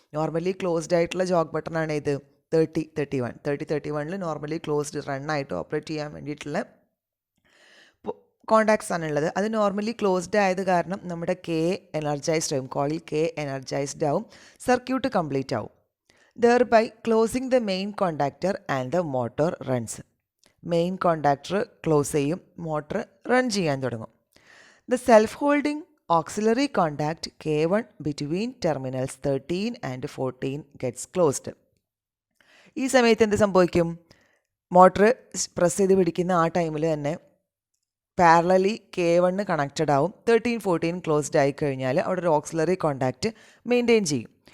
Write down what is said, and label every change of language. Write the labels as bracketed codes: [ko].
[ml] Normally closed ആയിട്ടുള്ള Jog button ആണ് ഇത് 30-31. നോർമലി ക്ലോസ്ഡ് റണ്ണായിട്ട് ഓപ്പറേറ്റ് ചെയ്യാൻ വേണ്ടിയിട്ടുള്ള കോണ്ടാക്ട്സ് ആണുള്ളത്. അത് നോർമലി ക്ലോസ്ഡ് ആയത് കാരണം നമ്മുടെ K എനർജൈസ്ഡ് ആവും, കോയിൽ K എനർജൈസ്ഡ് ആവും, സർക്യൂട്ട് കംപ്ലീറ്റ് ആവും. [en] thereby closing the main contactor and the motor runs. [ml] Main contactor close ചെയ്യും, മോട്ടർ റൺ ചെയ്യാൻ തുടങ്ങും. [en] The self holding auxiliary contact K1 between terminals 13 and 14 gets closed. [ml] ഈ സമയത്ത് എന്ത് സംഭവിക്കും, മോട്ടർ പ്രസ് ചെയ്ത് പിടിക്കുന്ന ആ ടൈമിൽ തന്നെ പാരലലി K1 കണക്റ്റഡ് ആവും. 13-14 ക്ലോസ്ഡ് ആയി കഴിഞ്ഞാൽ അവിടെ ഒരു ഓക്സിലറി കോണ്ടാക്റ്റ് മെയിൻറ്റെയിൻ ചെയ്യും.